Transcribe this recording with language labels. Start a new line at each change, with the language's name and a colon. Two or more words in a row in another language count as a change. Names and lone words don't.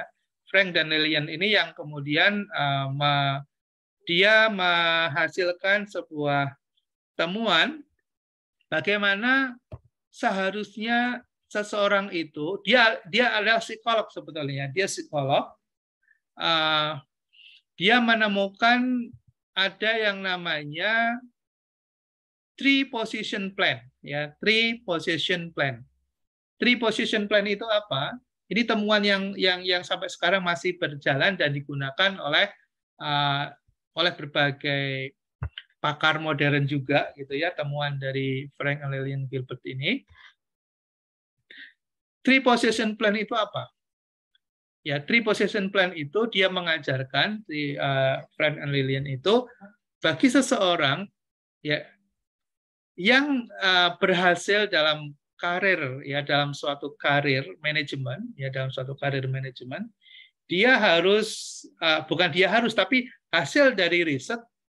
Indonesian: Frank dan Lillian ini yang kemudian dia menghasilkan sebuah temuan bagaimana seharusnya seseorang itu, dia adalah psikolog sebetulnya, dia psikolog, dia menemukan ada yang namanya
English: three position plan,
Indonesian: ya,
English: three position plan. Three position plan
Indonesian: itu apa? Ini temuan yang sampai sekarang masih berjalan dan digunakan oleh berbagai pakar modern juga, gitu ya, temuan dari Frank and Lillian Gilbert ini.
English: Three position plan
Indonesian: itu apa? Ya,
English: three position plan
Indonesian: itu dia mengajarkan Frank and Lillian itu bagi seseorang ya yang berhasil dalam karir ya, dalam suatu karir manajemen ya, dalam suatu karir manajemen, dia harus bukan dia harus, tapi hasil dari riset